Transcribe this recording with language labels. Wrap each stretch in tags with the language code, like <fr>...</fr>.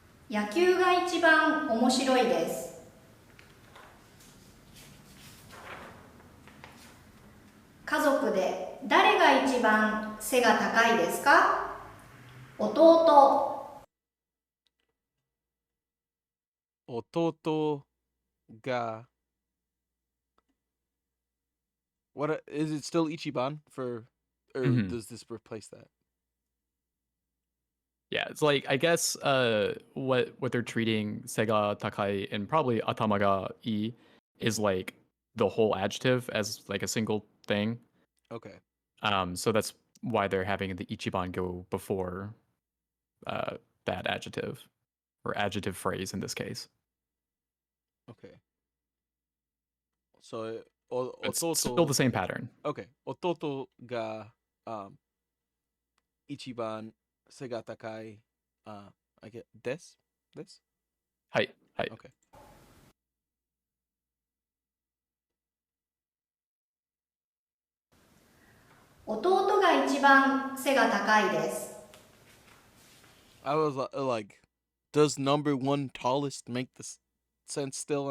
<ja>野球が一番面白いです。家族で誰が一番背が高いですか？弟。弟が</ja> <en>what is it still Ichiban for or does this replace that? Yeah, it's like I guess what they're treating</en> <ja>Sega Takai</ja> <en>and probably</en> <ja>Atamaga I</ja> <en>is like the whole adjective as like a single thing. Okay. So that's why they're having the Ichiban go before that adjective or adjective phrase in this case. Okay. So It's still</en> <ja>ototo</ja> <en>the same pattern. okay.</en> <ja>Ototo ga ichiban sega takai</ja> <en>I get this?</en> <ja>Hi.</ja> <en>Okay.</en> <ja>弟が一番背が高いです。</ja> <en>I was like, does number one tallest make this sense still?</en>